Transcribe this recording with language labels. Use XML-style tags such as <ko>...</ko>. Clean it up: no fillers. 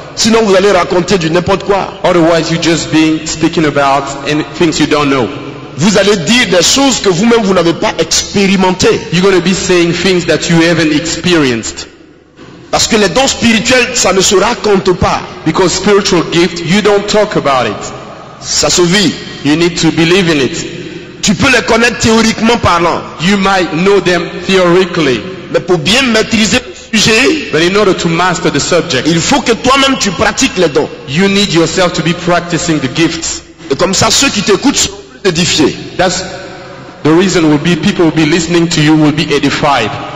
<fr>Sinon vous allez raconter du n'importe quoi.</fr> <en>Otherwise you just being speaking about things you don't know.</en> <fr>Vous allez dire des choses que vous-même vous n'avez pas expérimentées.</fr> <en>You're going to be saying things that you haven't experienced.</en> <fr>Parce que les dons spirituels, ça ne se raconte pas.</fr> <en>Because spiritual gift, you don't talk about it.</en> <fr>Ça se vit.</fr> <en>You need to believe in it.</en> <fr>Tu peux les connaître théoriquement parlant.</fr> <en>You might know them theoretically.</en> <fr>Mais pour bien maîtriser le sujet,</fr> <en>but in order to master the subject,</en> <fr>il faut que toi-même tu pratiques les dons.</fr> <en>You need yourself to be practicing the gifts.</en> <fr>Et comme ça, ceux qui t'écoutent seront plus édifiés.</fr> <en>That's the reason will be people will be listening to you will be edified.</en>